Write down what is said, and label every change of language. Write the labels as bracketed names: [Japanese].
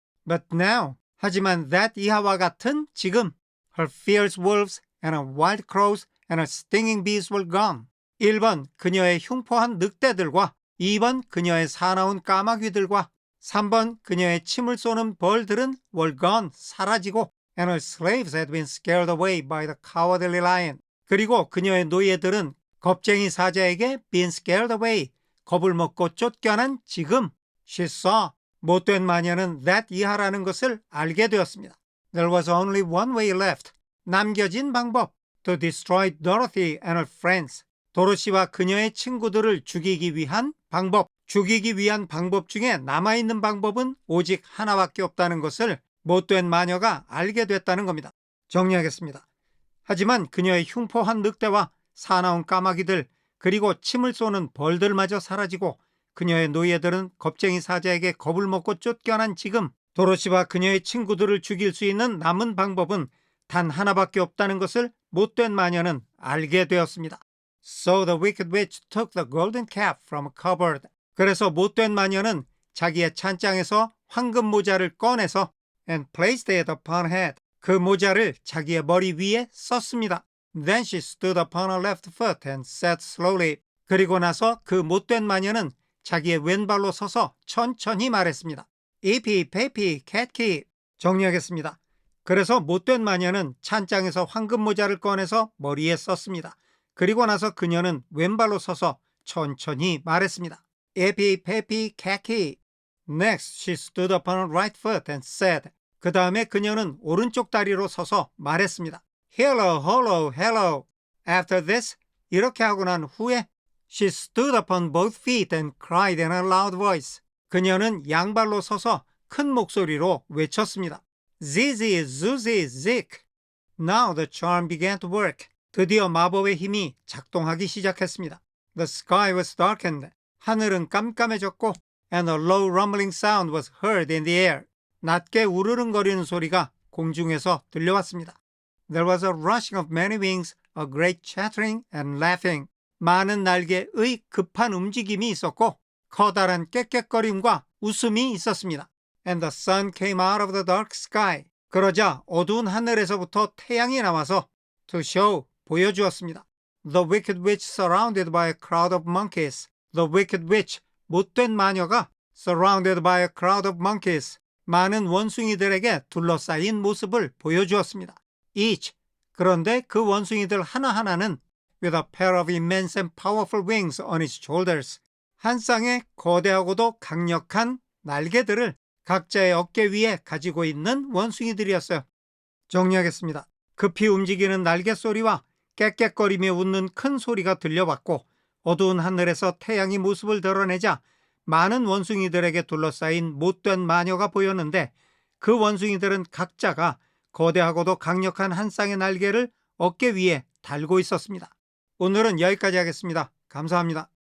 [English] But now, [Korean] 하지만 [English] that [Korean] 이하와 같은 지금 [English] her fierce wolves and her wild crows and her stinging bees were gone. [Korean] 1번 그녀의 흉포한 늑대들과 2번 그녀의 사나운 까마귀들과 3번 그녀의 침을 쏘는 벌들은 [English] were gone, [Korean] 사라지고 [English] and her slaves had been scared away by the cowardly lion. [Korean] 그리고 그녀의 노예들은 겁쟁이 사자에게 [English] been scared away, [Korean] 겁을 먹고 쫓겨난 지금 [English] she saw, [Korean] 못된 마녀는 that 이하라는 것을 알게 되었습니다. [English] There was only one way left, [Korean] 남겨진 방법, [English] to destroy Dorothy and her friends. [Korean] 도로시와 그녀의 친구들을 죽이기 위한 방법, 죽이기 위한 방법 중에 남아있는 방법은 오직 하나밖에 없다는 것을 못된 마녀가 알게 됐다는 겁니다. 정리하겠습니다. 하지만 그녀의 흉포한 늑대와 사나운 까마귀들 그리고 침을 쏘는 벌들마저 사라지고 그녀의 노예들은 겁쟁이 사자에게 겁을 먹고 쫓겨난 지금 도로시와 그녀의 친구들을 죽일 수 있는 남은 방법은 단 하나밖에 없다는 것을 못된 마녀는 알게 되었습니다. [English] So the wicked witch took the golden cap from a cupboard. [Korean] 그래서 못된 마녀는 자기의 찬장에서 황금 모자를 꺼내서 [English] and placed it upon her head. [Korean] 그 모자를 자기의 머리 위에 썼습니다. [English] Then she stood upon her left foot and said slowly. [Korean] 그리고 나서 그 못된 마녀는 자기의 왼발로 서서 천천히 말했습니다. [English] Ippy, peppy, catky. [Korean] 정리하겠습니다. 그래서 못된 마녀는 찬장에서 황금 모자를 꺼내서 머리에 썼습니다. 그리고 나서 그녀는 왼발로 서서 천천히 말했습니다. [English] Ippy, peppy, catky. Next, she stood upon her right foot and said. [Korean] 그 다음에 그녀는 오른쪽 다리로 서서 말했습니다. [English] Hello, hello, hello. After this, [Korean] 이렇게 하고 난 후에 [English] she stood upon both feet and cried in a loud voice. [Korean] 그녀는 양발로 서서 큰 목소리로 외쳤습니다. [English] Zizi, Zuzi, Zik. Now the charm began to work. [Korean] 드디어 마법의 힘이 작동하기 시작했습니다. [English] The sky was darkened. [Korean] 하늘은 깜깜해졌고 [English] and a low rumbling sound was heard in the air. [Korean] 낮게 우르릉거리는 소리가 공중에서 들려왔습니다. [English] There was a rushing of many wings, a great chattering and laughing. [Korean] 많은 날개의 급한 움직임이 있었고 커다란 깨깨거림과 웃음이 있었습니다. [English] And the sun came out of the dark sky. [Korean] 그러자 어두운 하늘에서부터 태양이 나와서 [English] to show, [Korean] 보여주었습니다. [English] The wicked witch surrounded by a crowd of monkeys. The wicked witch, [Korean] 못된 마녀가 [English] surrounded by a crowd of monkeys. [Korean] 많은 원숭이들에게 둘러싸인 모습을 보여주었습니다. [English] Each, [Korean] 그런데 그 원숭이들 하나하나는 [English] with a pair of immense and powerful wings on its shoulders. [Korean] 한 쌍의 거대하고도 강력한 날개들을 각자의 어깨 위에 가지고 있는 원숭이들이었어요. 정리하겠습니다. 급히 움직이는 날개 소리와 깨깨거리며 웃는 큰 소리가 들려왔고 어두운 하늘에서 태양이 모습을 드러내자 많은 원숭이들에게 둘러싸인 못된 마녀가 보였는데 그 원숭이들은 각자가 거대하고도 강력한 한 쌍의 날개를 어깨 위에 달고 있었습니다. 오늘은 여기까지 하겠습니다. 감사합니다.